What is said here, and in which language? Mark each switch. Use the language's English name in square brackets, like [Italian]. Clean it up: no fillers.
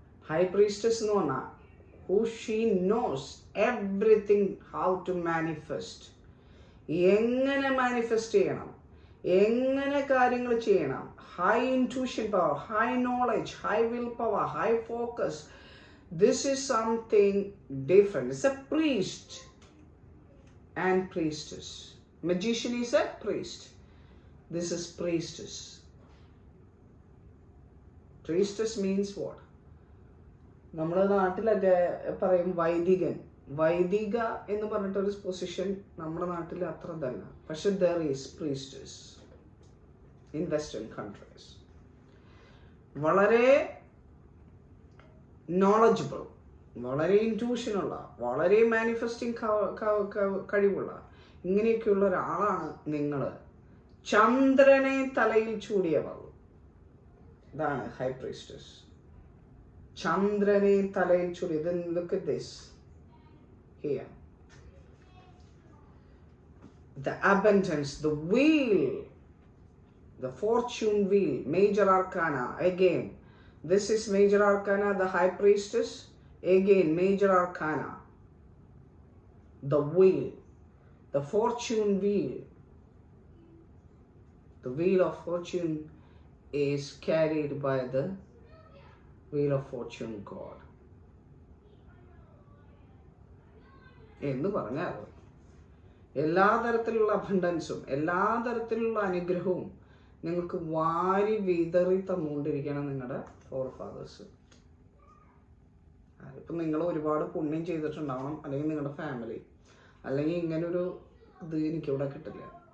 [English] High Priestess [Malayalam] എന്ന് പറഞ്ഞാൽ [English] who she knows everything how to manifest. [Malayalam] എങ്ങനെ മാനിഫെസ്റ്റ് ചെയ്യണം, എങ്ങനെ കാര്യങ്ങൾ ചെയ്യണം. [English] High intuition power, high knowledge, high will power, high focus. This is something different. It's a priest and priestess. Magician is a priest. This is priestess. Priestess means what? [Malayalam] നമ്മുടെ നാട്ടിലൊക്കെ പറയും വൈദികൻ. വൈദിക എന്ന് പറഞ്ഞിട്ടൊരു പൊസിഷൻ നമ്മുടെ നാട്ടിൽ അത്ര ഇതല്ല. [English] പക്ഷെ there is priestess in western countries. [Malayalam] വളരെ നോളജബിൾ, വളരെ ഇൻറ്റ്യൂഷനുള്ള, വളരെ മാനിഫെസ്റ്റിംഗ് കഴിവുള്ള ഇങ്ങനെയൊക്കെയുള്ള ഒരാളാണ് നിങ്ങൾ. ചന്ദ്രനെ തലയിൽ ചൂടിയവൾ, ഇതാണ് ഹൈ പ്രീസ്റ്റസ്. ചന്ദ്രനെ തലയിൽ ചൂടിയത്. [English] Look at this here. The abundance, the wheel, the fortune wheel, major arcana. Again, this is major arcana, the high priestess. Again, major arcana, the wheel, the fortune wheel. The wheel of fortune is carried by the wheel of fortune god. [Malayalam] എന്ന് പറഞ്ഞാൽ എല്ലാ തരത്തിലുള്ള അബണ്ടൻസും എല്ലാ തരത്തിലുള്ള അനുഗ്രഹവും നിങ്ങൾക്ക് വാരി വിതറി തന്നുകൊണ്ടിരിക്കണം നിങ്ങളുടെ ഫോർ ഫാദേഴ്സ്. ഇപ്പം നിങ്ങൾ ഒരുപാട് പുണ്യം ചെയ്തിട്ടുണ്ടാവണം, അല്ലെങ്കിൽ നിങ്ങളുടെ ഫാമിലി, അല്ലെങ്കിൽ ഇങ്ങനൊരു ഇത് എനിക്കിവിടെ കിട്ടില്ല.